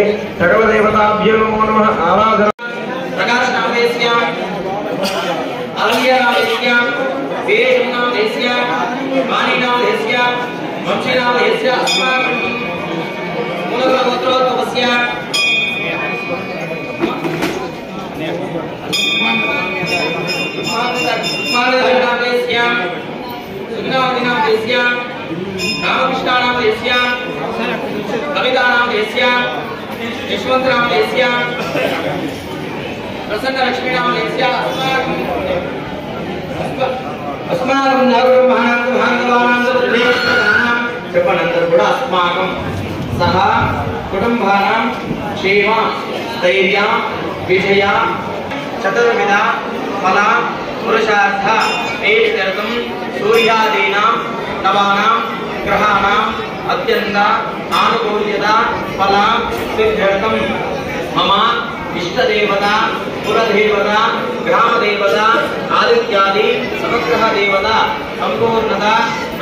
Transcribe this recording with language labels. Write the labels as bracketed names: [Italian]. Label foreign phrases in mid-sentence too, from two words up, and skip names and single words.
[Sanskrit] సకల దేవతాభ్యో నమో నమః. ఆరాధన ప్రకాశనామేస్య అలంగ్యనామేస్య వీరేశనామేస్య వాణినామేస్య వంశీనామేస్య అస్మాకం మూలగోత్రోద్భవస్య रामकृष्णानामदेस्य कवितानामदेस्य यशवन्तनामदेस्य प्रसन्नलक्ष्मीनामदेस्य अस्माकं नवब्रह्माणां [Telugu] చెప్పనందరూ కూడా [Sanskrit] अस्माकं सह कुटुंबानां क्षेम धैर्य विजय चतुर्विध फल पुरुषार्थ ऐश्वर्यं सूर्यादीनां नवानां ग्रहाणां अत्यंत आनुकूल्यता फल सिद्ध्यर्थं मम इष्टदेवता कुलदेवता ग्रामदेवता आदित्यादि समग्रह देवता संपूर्णता